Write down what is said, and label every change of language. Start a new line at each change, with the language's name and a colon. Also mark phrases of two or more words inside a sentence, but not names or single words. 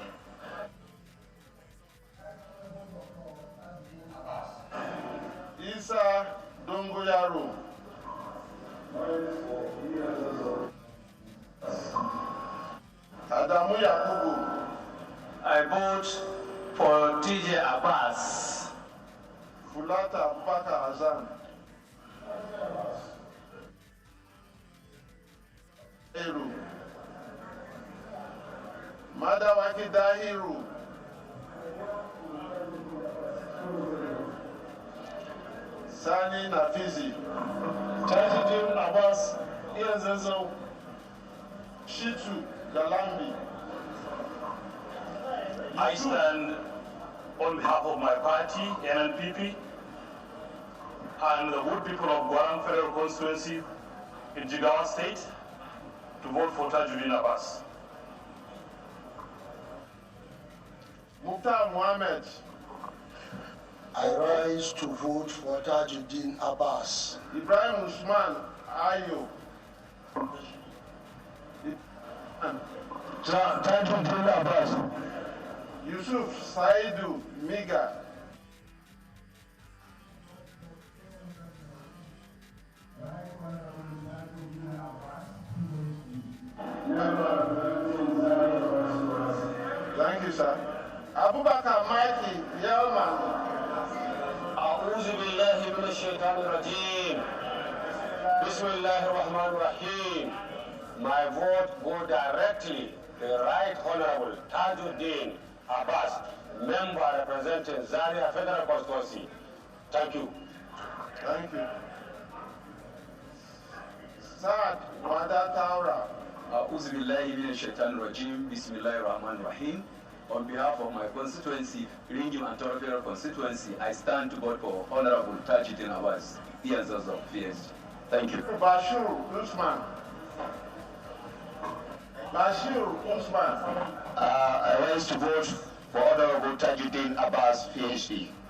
English: Isa Dongoyaro. Adamu Yakubu. I vote for TJ Abbas. Fulata Abubakar Hassan. Madawaki Dahiru. Sani Nafizi. Tajidin Abbas Ianzenzo. Shitu Galambi. I stand on behalf of my party, NNPP, and the good people of Guaran Federal Constituency in Jigawa State to vote for Tajuddin Abbas. Mukhtar Mohammed. I rise to vote for Tajuddin Abbas. Ibrahim Usman Ayo. Tajuddin Abbas. Yusuf Saidu Miga. Thank you, sir. Abubakar Mikey Yelman.
Arabic: أعوذ بالله من الشيطان الرجيم. بسم الله الرحمن الرحيم.
English: My vote go directly to the Right Honorable Tajuddin Abbas, member representing Zaria Federal Constituency. Thank you. Thank you. Saad Wada Taura.
Arabic: أعوذ بالله من الشيطان الرجيم. بسم الله الرحمن الرحيم.
English: On behalf of my constituency, Ringim and Toro Federal constituency, I stand to vote for Honorable Tajuddin Abbas, Ianzenzo of PSG. Thank you. Bashir Usman. Bashir Usman. I rise to vote for Honorable Tajuddin Abbas, PhD.